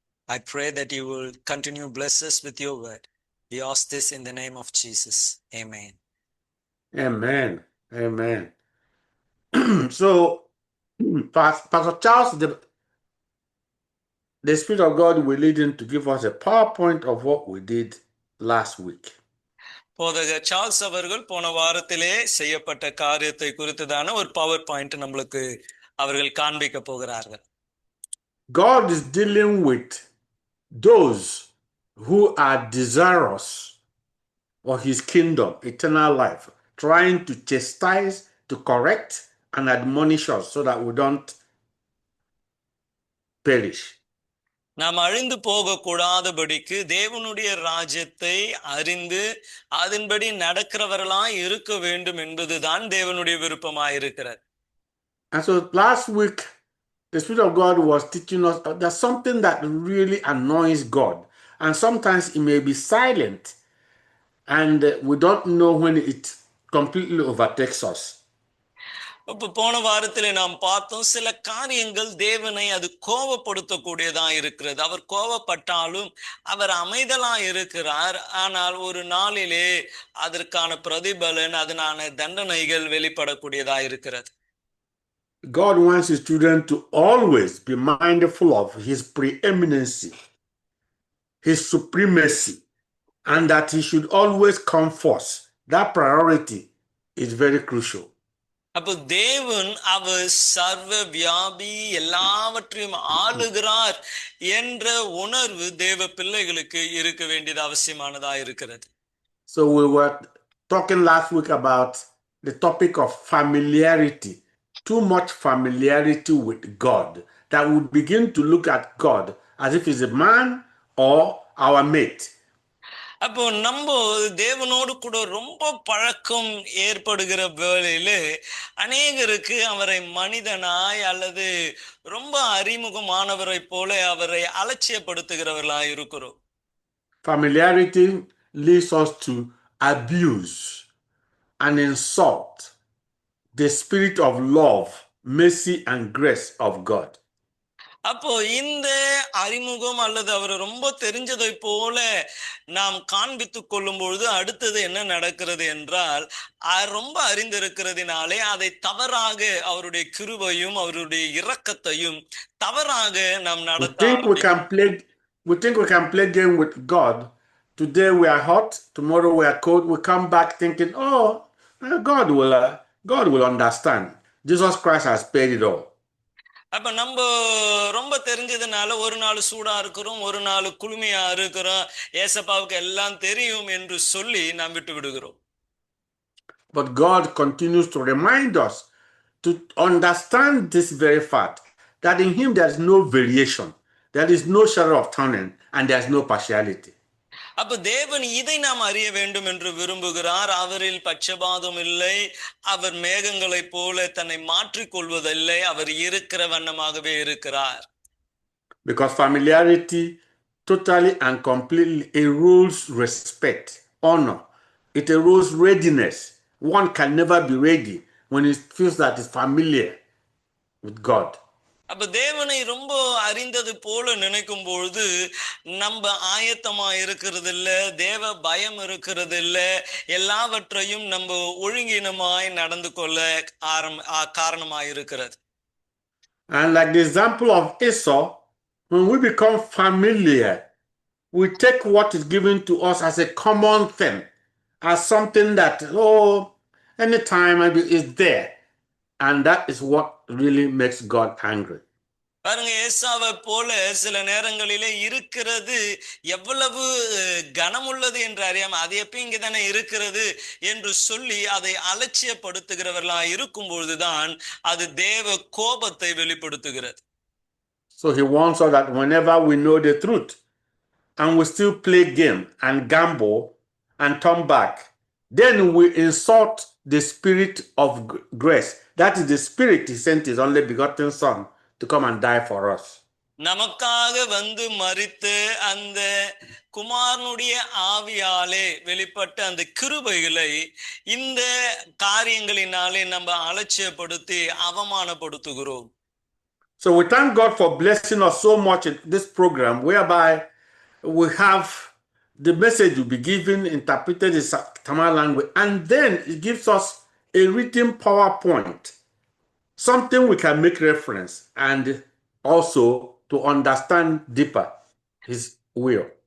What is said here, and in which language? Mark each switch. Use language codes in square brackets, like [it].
[en] I pray that you will continue bless us with your word. We ask this in the name of Jesus. Amen. Amen. Amen. So, Pastor Charles, the Spirit of God will lead him to give us a PowerPoint of what we did last week. [ta] போதகர் Charles அவர்கள் போன வாரத்திலே செய்யப்பட்ட காரியத்தை குறித்துதான ஒரு power point நம்மளுக்கு அவர்கள் காண்பிக்க போகிறார்கள். [en] God is dealing with those who are desirous of His kingdom, eternal life, trying to chastise, to correct, and admonish us so that we don't perish. [ta] நாம் அழிந்து போகக்கூடாதபடிக்கு தேவனுடைய ராஜ்யத்தை அறிந்து அதன்படி நடக்கிறவர்களாய் இருக்க வேண்டும் என்பதுதான் தேவனுடைய விருப்பமாய் இருக்கிறது. [en] And so last week, the Spirit of God was teaching us there's something that really annoys God. And sometimes it may be silent, and we don't know when it completely overtakes us. [ta] இப்ப போன வாரத்திலே நாம் பார்த்தோம், சில காரியங்கள் தேவனை அது கோபப்படுத்தக்கூடியதா இருக்கிறது. அவர் கோபப்பட்டாலும் அவர் அமைதலா இருக்கிறார். ஆனால் ஒரு நாளிலே அதற்கான பிரதிபலன், அதனான தண்டனைகள் வெளிப்படக்கூடியதா இருக்கிறது. [en] God wants His children to always be mindful of His preeminency, His supremacy, and that He should always come first. That priority is very crucial. [ta] அப்போ தேவன் அவர் சர்வ வியாபி, எல்லாவற்றையும் ஆளுகிறார் என்ற உணர்வு தேவ பிள்ளைகளுக்கு இருக்க வேண்டியது அவசியமானதா இருக்கிறது. [en] So we were talking last week about the topic of familiarity. Too much familiarity with God, that we begin to look at God as if He's a man or our mate. [ta] அப்போ நம்ம தேவனோடு கூட ரொம்ப பழக்கம் ஏற்படுகிற வேளையில அநேகருக்கு அவரை மனிதனாய் அல்லது ரொம்ப அறிமுகமானவரை போல அவரை அலட்சியப்படுத்துகிறவர்களாய் இருக்கிறோம். [en] Familiarity leads us to abuse and insult the spirit of love, mercy, and grace of God. [ta] அப்போ இந்த அறிமுகம் அல்லது அவர் ரொம்ப தெரிஞ்சதை போல நாம் காண்பித்து கொள்ளும் பொழுது அடுத்தது என்ன நடக்கிறது என்றால், ரொம்ப அறிந்திருக்கிறதுனாலே அதை தவறாக அவருடைய கிருபையும் அவருடைய இரக்கத்தையும் தவறாக நாம் நடத்த [en] we think we can play game with God. Today we are hot, tomorrow we are cold. We come back thinking, oh, God will understand. Jesus Christ has paid it all. [ta] அப்ப நம்ம ரொம்ப தெரிஞ்சதுனால ஒரு நாள் சூடா இருக்கிறோம், ஒரு நாள் குளுமையா இருக்கிறோம், ஏசப்பாவுக்கு எல்லாம் தெரியும் என்று சொல்லி நாம் விட்டு விடுகிறோம். [en] But God continues to remind us to understand this very fact, that in Him there is no variation, there is no shadow of turning, and there is no partiality. [ta] அப்ப தேவன் இதை நாம் அறிய வேண்டும் என்று விரும்புகிறார். அவரில் பட்சபாதம் இல்லை, அவர் மேகங்களை போல தன்னை மாற்றிக் கொள்வதில்லை, அவர் இருக்கிற வண்ணமாகவே இருக்கிறார். [en] Because familiarity totally and completely erodes respect, honor. It erodes readiness. One can never be ready when he feels that he's familiar with God. [ta] அப்ப தேவனை ரொம்ப அறிந்தது போல நினைக்கும் பொழுது நம்ம ஆயத்தமா இருக்கிறது இல்ல, தேவ பயம் இருக்கிறது இல்ல, எல்லாவற்றையும் நம்ம ஒழுங்கினமாய் நடந்து கொள்ள காரணமாய் இருக்கிறது. [en] And like the example of Esau, when we become familiar, we take what is given to us as a common thing, as something that, anytime is there. And that is what really makes God angry. [ta] பாருங்க, ஏசாவை போல சில நேரங்களிலே இருக்கிறது எவ்வளவு கனமுள்ளது என்று அறியாம அது எப்ப இங்க தானே இருக்கிறது என்று சொல்லி அதை அலட்சியப்படுத்துகிறவர்களா இருக்கும் பொழுதுதான் அது தேவ கோபத்தை வெளிப்படுத்துகிறது. [en] So he warns us that whenever we know the truth and we still play game and gamble and turn back, then we insult the spirit of grace. That is the spirit he sent his only begotten son to come and die for us. [ta] நமக்காக வந்து மரித்து அந்த குமாரனுடைய ஆவியாலே வெளிப்பட்ட அந்த கிருபைகளை இந்த காரியங்களினாலே நம்ம அலட்சியப்படுத்தி அவமானப்படுத்துகிறோம். [en] So we thank God for blessing us so much in this program, whereby we have the message will be given, interpreted in Tamil language, and then it gives us a written PowerPoint, something we can make reference and also to understand deeper his will.